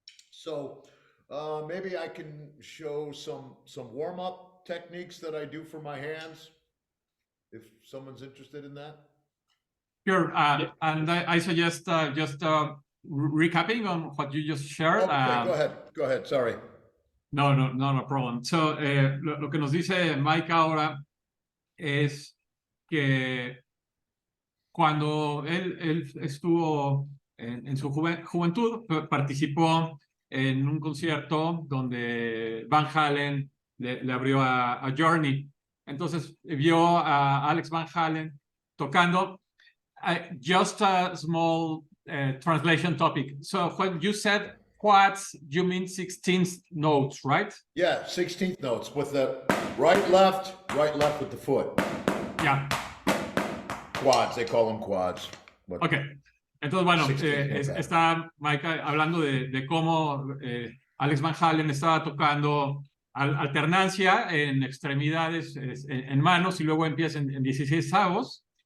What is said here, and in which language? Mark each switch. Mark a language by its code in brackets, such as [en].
[en] So maybe I can show some warm-up techniques that I do for my hands, if someone's interested in that. Sure, and I suggest just recapping on what you just shared. Okay, go ahead, sorry. No problem. [es] So, lo que nos dice Mike ahora es que cuando él estuvo en su juventud, participó en un concierto donde Van Halen le abrió a Journey. Entonces vio a Alex Van Halen tocando. [en] Just a small translation topic. So when you said quads, you mean 16th notes, right? Yeah, 16th notes with the right, left with the foot. Yeah. Quads, they call them quads. Ok. [es] Entonces, bueno, está Mike hablando de cómo Alex Van Halen estaba tocando alternancia en extremidades, en manos, y luego empieza en 16avos.